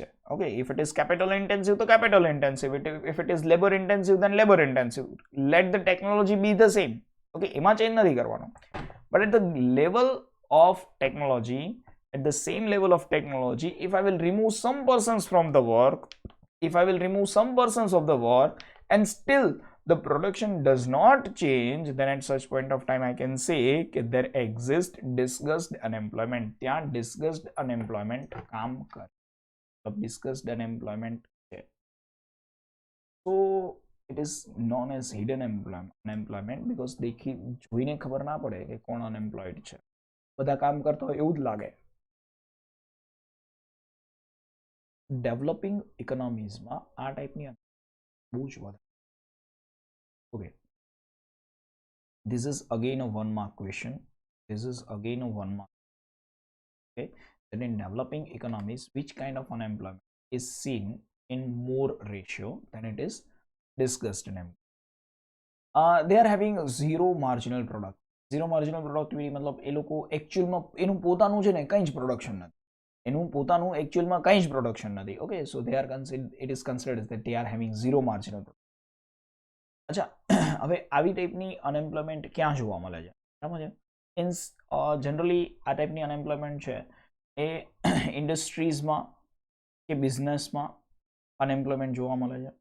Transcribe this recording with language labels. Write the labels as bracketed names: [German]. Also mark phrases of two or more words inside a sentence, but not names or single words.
[English] okay, if it is capital intensive તો capital intensive, if it is labour intensive then labour intensive. let the technology be the same. okay, [Gujarati] એમાં ચેન્જ નથી કરવાનો. [English] but at the level of technology, at the same level of technology, if I will remove some persons from the work, if I will remove some persons of the work and still the production does not change, then at such point of time I can say that there exists discussed unemployment. [Gujarati] ત્યાં [English] discussed unemployment [Gujarati] કામ કરે. [English] discussed unemployment છે. So it is known as hidden unemployment because [Gujarati] જોઈને ખબર ના પડે કે કોણ unemployed છે. બધા કામ કરતા હોય એવું જ લાગે. [English] developing economiesમાં [Gujarati] આ ટાઈપની બહુ જ વધારે. ઓકે, [English] this is again a 1 mark question. This is again a 1 mark. Okay, then in developing economies, which kind of unemployment is seen in more ratio than it is discussed unemployment? They are having zero marginal product. Zero marginal productivity [Gujarati] મતલબ એ લોકો એકચ્યુઅલમાં એનું પોતાનું છે ને કંઈ જ પ્રોડક્શન નથી. એનું પોતાનું એકચ્યુઅલમાં કંઈ જ પ્રોડક્શન નથી. ઓકે, [English] so they are it is considered that they are having zero marginal. [Gujarati] અચ્છા, હવે આવી ટાઈપની અનએમ્પ્લોયમેન્ટ ક્યાં જોવા મળે છે? બરાબર છે. મીન્સ જનરલી આ ટાઈપની અનએમ્પ્લોયમેન્ટ છે એ ઇન્ડસ્ટ્રીઝમાં કે બિઝનેસમાં અનએમ્પ્લોયમેન્ટ જોવા મળે છે.